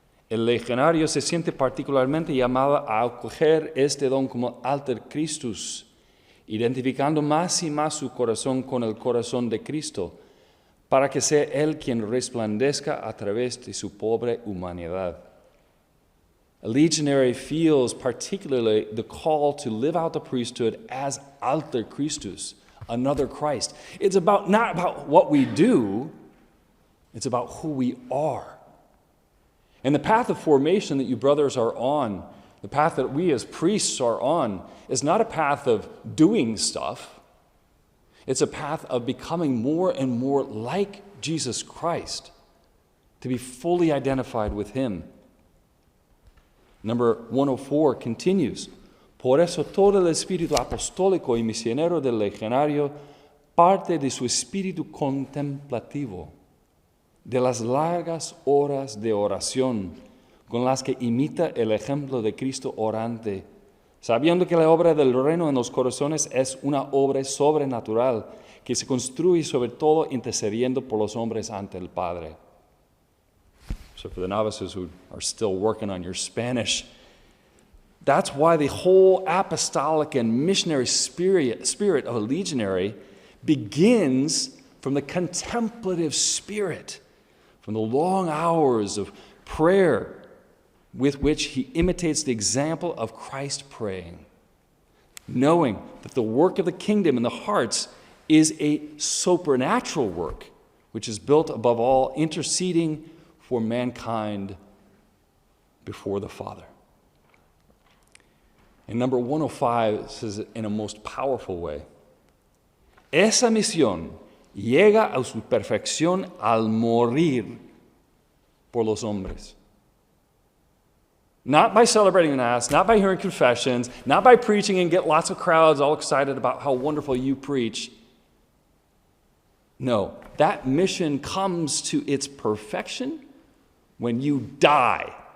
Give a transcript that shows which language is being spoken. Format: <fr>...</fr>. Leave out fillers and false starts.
<es>El legionario se siente particularmente llamado a acoger este don como alter Christus, identificando más y más su corazón con el corazón de Cristo, para que sea Él quien resplandezca a través de su pobre humanidad.</es> <en>A legionary feels particularly the call to live out the priesthood as alter Christus, another Christ. It's not about what we do, it's about who we are. And the path of formation that you brothers are on, the path that we as priests are on, is not a path of doing stuff. It's a path of becoming more and more like Jesus Christ, to be fully identified with Him. Number 104 continues.</en> <es>Por eso todo el espíritu apostólico y misionero del legionario parte de su espíritu contemplativo, de las largas horas de oración con las que imita el ejemplo de Cristo orante, sabiendo que la obra del reino en los corazones es una obra sobrenatural que se construye sobre todo intercediendo por los hombres ante el Padre.</es> <en>So for the novices who are still working on your Spanish, that's why the whole apostolic and missionary spirit of a legionary begins from the contemplative spirit, from the long hours of prayer with which he imitates the example of Christ praying, knowing that the work of the kingdom in the hearts is a supernatural work which is built above all, interceding for mankind before the Father. And number 105 says it in a most powerful way.</en> <es>Esa misión llega a su perfección al morir por los hombres.</es> <en>Not by celebrating Mass, not by hearing confessions, not by preaching and get lots of crowds all excited about how wonderful you preach. No, that mission comes to its perfection when you die.</en>